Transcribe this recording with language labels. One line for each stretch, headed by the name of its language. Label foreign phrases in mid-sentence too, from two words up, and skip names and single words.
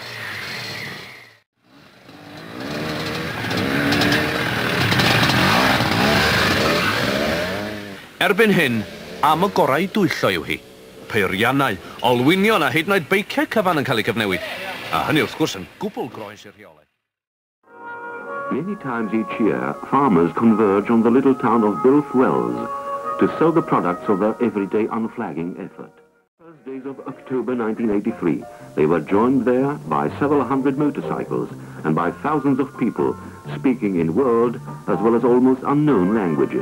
Welsh: Erbyn hyn, am y gorau dwyllo yw hi. Peiriannau, olwynion a hyd yn oed beiciau cyfan yn cael ei cyfnewid. A hynny wrth gwrs yn gwbl groes i'r rheolaeth.
English: Many times each year, farmers converge on the little town of Wells to sell the products of their everyday unflagging effort. First days of October 1983, they were joined there by several hundred motorcycles and by thousands of people speaking in world as well as almost unknown languages.